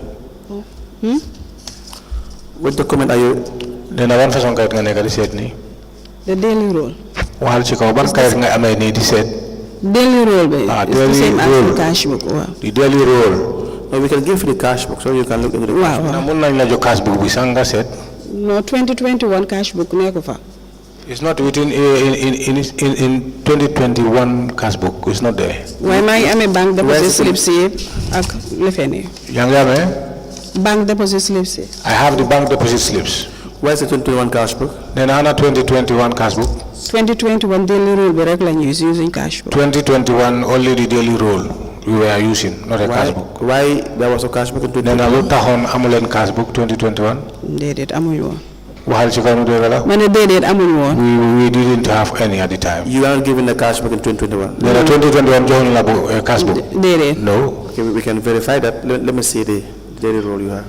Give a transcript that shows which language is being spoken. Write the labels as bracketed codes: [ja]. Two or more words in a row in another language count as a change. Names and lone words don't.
[en] What document are you? [wo] nee na ban façon kayit nga nekk di seet nii. [en] The daily roll. [wo] waxal ci kaw ban kayit nga amee nii di seet. [en] Daily roll, baby. It's the same as the cash book. Wow. The daily roll. No, we can give you the cash book so you can look into the cash book. [wo] na mun nañ la jox [en] cash book [wo] bi sax nga seet. [en] No, 2021 cash book [wo] nekku fa. [en] It's not within in 2021 cash book. It's not there. [wo] Why maa ngi amee [en] bank deposit slip [wo] si ak lefeni. yaa ngi amee. [en] Bank deposit slip si. I have the bank deposit slips. Where's the 2021 cash book? [wo] nee na ana 2021 [en] cash book. [wo] 2021 [en] daily roll [wo] bi rek lañ [en] use using cash book. 2021 only the daily roll we were using, not a cash book. Why there was a cash book in 2021? [wo] nee na lu taxoon amuleen [en] cash book [wo] 2021. Déedéet amuñu woon. waxal ci kaw nu dégg la. ma ne déedéet amuñu woon. [en] we didn't have any at the time. You are not given the cash book in 2021? [wo] nee na 2021 joxuñu la [en] cash book. [wo] déedéet. [en] no. Okay, we can verify that. Let me see the daily roll you have.